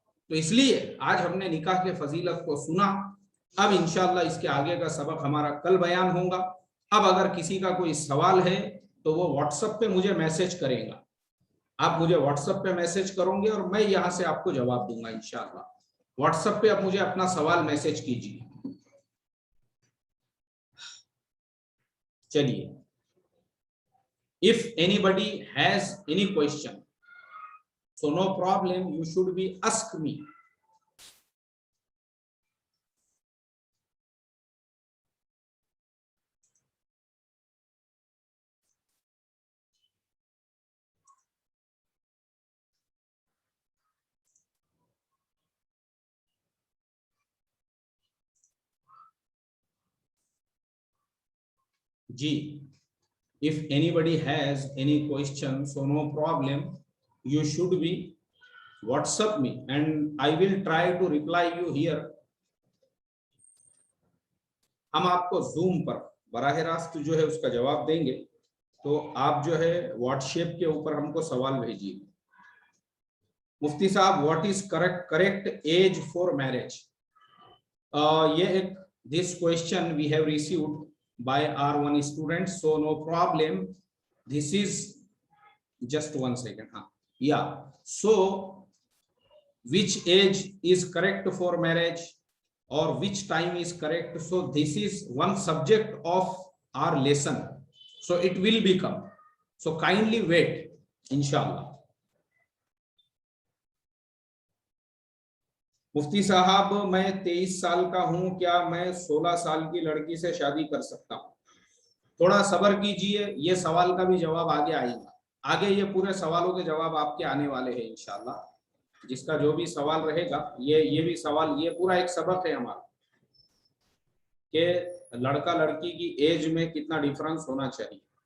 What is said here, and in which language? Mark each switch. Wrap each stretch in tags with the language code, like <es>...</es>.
<hi>तो इसलिए आज हमने निकाह के फजीलत को सुना। अब इंशाअल्लाह इसके आगे का सबक हमारा कल बयान होगा। अब अगर किसी का कोई सवाल है तो वो व्हाट्सएप पे मुझे मैसेज करेगा, आप मुझे व्हाट्सएप पे मैसेज करोगे और मैं यहां से आपको जवाब दूंगा इंशाअल्लाह। व्हाट्सएप पे आप मुझे अपना सवाल मैसेज कीजिए।</hi> <en>चलिए, if anybody has any question, so no problem, you should be ask me. जी, if anybody has any question, so no problem, you should be WhatsApp me and I will try to reply you here.</en> <hi>हम आपको zoom पर बराह रास्त जो है उसका जवाब देंगे, तो आप जो है व्हाट्सएप के ऊपर हमको सवाल भेजिए।</hi> <en>मुफ्ती साहब, what is correct age for marriage? ये एक this question we have received by our one student, so no problem, this is just 1 second. Yeah, so which age is correct for marriage or which time is correct? So this is one subject of our lesson, so it will become, so kindly wait inshallah.</en> <hi>मुफ्ती साहब, मैं 23 साल का हूं, क्या मैं 16 साल की लड़की से शादी कर सकता हूं? थोड़ा सब्र कीजिए, ये सवाल का भी जवाब आगे आएगा। आगे ये पूरे सवालों के जवाब आपके आने वाले हैं इंशाल्लाह। जिसका जो भी सवाल रहेगा, ये भी सवाल, ये पूरा एक सबक है हमारा कि लड़का लड़की की एज में कितना डिफरेंस होना चाहिए।</hi>